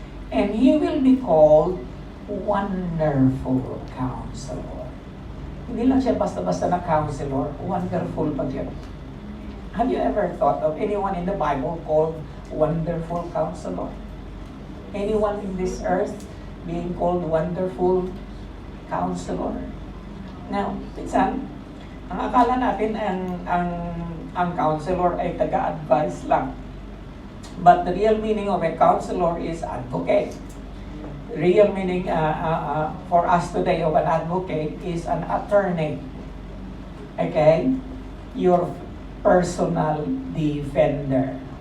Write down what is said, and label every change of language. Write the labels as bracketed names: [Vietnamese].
[English] And He will be called Wonderful Counselor. [Filipino] Hindi lang siya basta-basta na counselor, wonderful pa siya. [English] Have you ever thought of anyone in the Bible called Wonderful Counselor? Anyone in this earth being called Wonderful Counselor? [Filipino] Now, minsan, ang akala natin ang counselor ay taga-advise lang. [English] But the real meaning of a counselor is advocate. Real meaning for us today of an advocate is an attorney. Okay? Your personal defender.